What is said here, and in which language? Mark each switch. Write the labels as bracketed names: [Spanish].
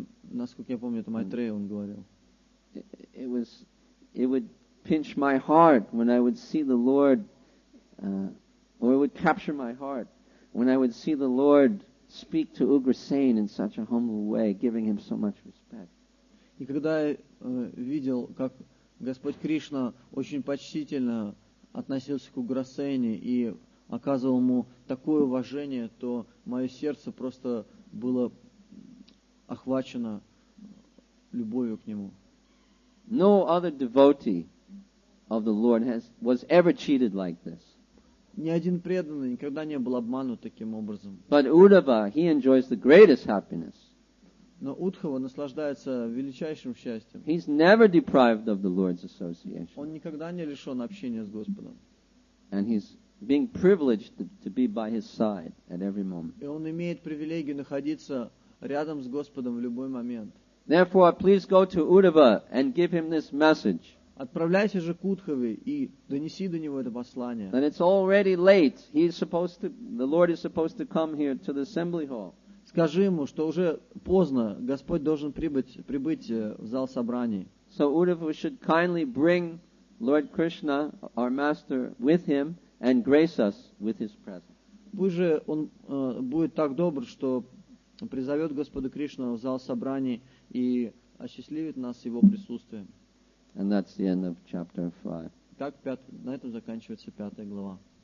[Russian] Насколько я помню, это Майтрея он говорил. [English] It was it would pinch my heart when I would see the Lord, or it would capture my heart when I would see the Lord speak to Ugrasen in such a humble way, giving him so much respect. [Russian] И когда я видел, как Господь Кришна очень почтительно относился к Уграсене и оказывал ему такое уважение, то мое сердце просто было охвачено любовью к нему. [English] No other devotee of the Lord was ever cheated like this. [Russian] Ни один преданный никогда не был обманут таким образом. [English] But Uddhava, he enjoys the greatest happiness. [Russian] Но Удхава наслаждается величайшим счастьем. [English] He's never deprived of the Lord's association. [Russian] Он никогда не лишен общения с Господом. [English] And he's being privileged to be by his side at every moment. [Russian] И он имеет привилегию находиться рядом с Господом в любой момент. [English] Therefore, please go to Uddhava and give him this message. [Russian] Отправляйся же к Удхаве и донеси до него это послание. [English] That it's already late. The Lord is supposed to come here to the assembly hall. [Russian] Скажи ему, что уже поздно, Господь должен прибыть в зал собраний. [English] So Uddhava should kindly bring Lord Krishna, our master, with him and grace us with his presence. [Russian] Пусть же он будет так добр, что призовет Господа Кришну в зал собраний и осчастливит нас его присутствием. [English] And that's the end of chapter 5. [Russian] Так, на этом заканчивается 5 глава.